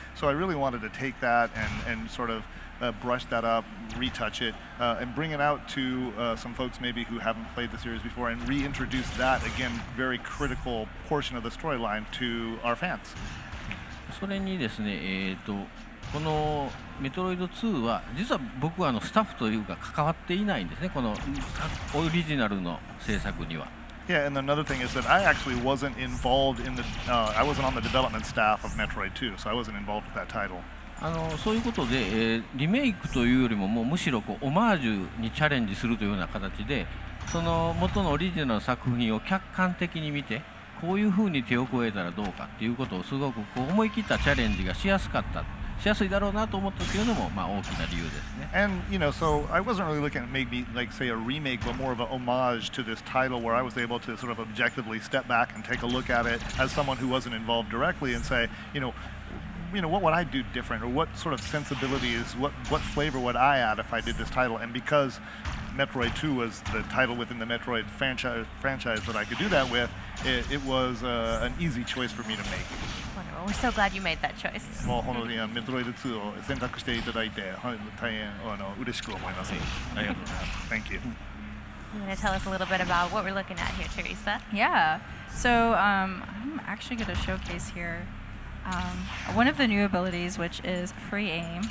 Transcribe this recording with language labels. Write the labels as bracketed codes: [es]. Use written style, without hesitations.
[en] So I really wanted to take that and sort of brush that up, retouch it, and bring it out to some folks maybe who haven't played the series before, and reintroduce that, again, very critical portion of the storyline to our fans. [ja] それにですね、このメトロイド2は実は僕はスタッフというか関わっていないんですね、このオリジナルの制作には。 [en] Yeah, and another thing is that I actually wasn't involved in the, I wasn't on the development staff of Metroid 2, so I wasn't involved with that title. [ja] そういうことで、リメイクというよりもむしろオマージュにチャレンジするというような形で、その元のオリジナルの作品を客観的に見て、こういうふうに手を加えたらどうかっていうことをすごく思い切ったチャレンジがしやすかった。しやすいだろうなと思ったというのも大きな理由ですね。 [en] And so I wasn't really looking at maybe like say a remake, but more of a homage to this title, where I was able to sort of objectively step back and take a look at it as someone who wasn't involved directly and say, what would I do different, or what sort of sensibilities, what flavor would I add if I did this title? And because Metroid 2 was the title within the Metroid franchise that I could do that with, it was an easy choice for me to make. Wonderful. We're so glad you made that choice. [ja] もう本当にメトロイド2を選択していただいて大変嬉しく思います。ありがとうございます。 [en] Thank you. You want to tell us a little bit about what we're looking at here, Teresa? Yeah. So I'm actually going to showcase here one of the new abilities, which is free aim.